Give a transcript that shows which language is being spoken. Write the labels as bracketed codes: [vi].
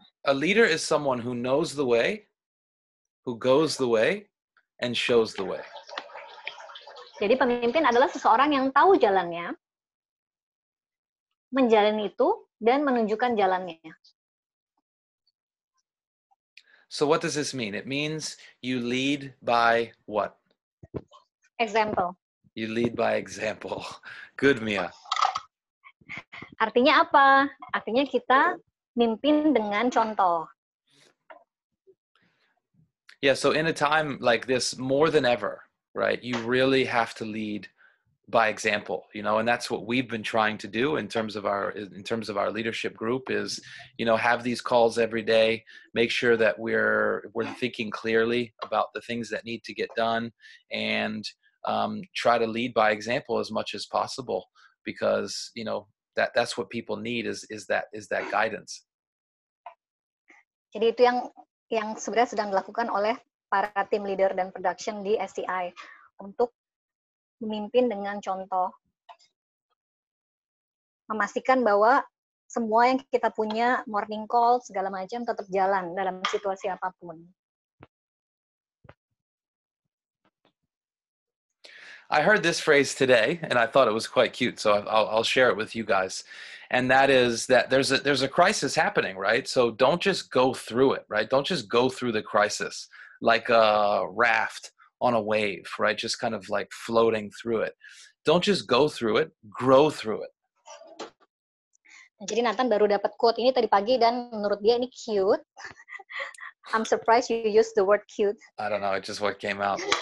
[en] A leader is someone who knows the way, who goes the way, and shows the way. [id] Jadi pemimpin adalah seseorang yang tahu jalannya, menjalani itu, dan menunjukkan jalannya. [en] So what does this mean? It means you lead by what? Example. You lead by example. Good, Mia. [id] Artinya apa? Artinya kita mimpin dengan contoh. [en] Yeah, so in a time like this, more than ever, right, you really have to lead by example, you know, and that's what we've been trying to do in terms of our leadership group is, you know, have these calls every day, make sure that we're thinking clearly about the things that need to get done, and try to lead by example as much as possible, because, you know, that's what people need is that guidance. [id] Jadi itu yang sebenarnya sedang dilakukan oleh para tim leader dan production di STI untuk memimpin dengan contoh, memastikan bahwa semua yang kita punya, [en] morning call [id] segala macam, tetap jalan dalam situasi apapun. [en] I heard this phrase today, and I thought it was quite cute, so I'll share it with you guys. And that is that there's a crisis happening, right? So don't just go through it, right? Don't just go through the crisis like a raft on a wave, right? Just kind of like floating through it. Don't just go through it, grow through it. [id] Jadi Nathan baru dapat quote ini tadi pagi dan menurut dia ini cute. [en] I'm surprised you used the word cute. I don't know, it just what came out.